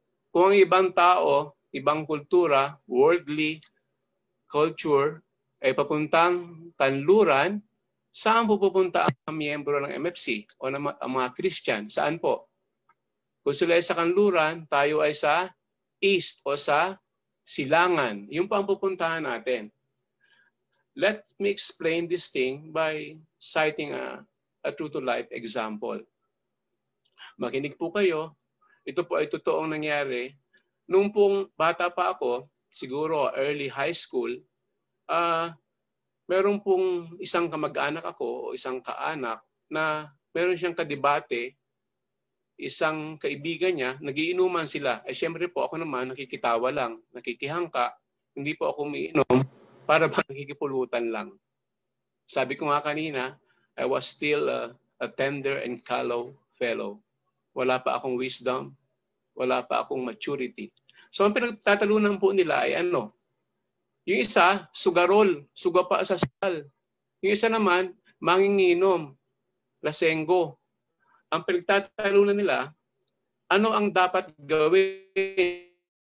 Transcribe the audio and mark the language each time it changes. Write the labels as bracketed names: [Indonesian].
[Filipino] Kung ang ibang tao, ibang kultura, worldly culture, ay papuntang kanluran, saan po pupunta ang miyembro ng MFC o ang mga Christian? Saan po? Kung sila ay sa kanluran, tayo ay sa east o sa silangan. Yun po ang pupuntahan natin. [English] Let me explain this thing by citing a true-to-life example. [Filipino] Makinig po kayo. Ito po ay totoong nangyari. Nung pong bata pa ako, siguro early high school, meron pong isang kamag-anak ako o isang kaanak na meron siyang kadebate, isang kaibigan niya, nagiinuman sila. Eh syempre po ako naman nakikitawa lang, nakikihangka, hindi po ako umiinom para ba nakikipulutan lang. Sabi ko nga kanina, [English] I was still a tender and callow fellow. [Filipino] Wala pa akong wisdom, wala pa akong maturity. So ang pinagtatalunan po nila ay ano? Yung isa, sugarol, suga pa sa sal. Yung isa naman, manginginom, lasenggo. Ang pinagtatalunan nila, ano ang dapat gawin?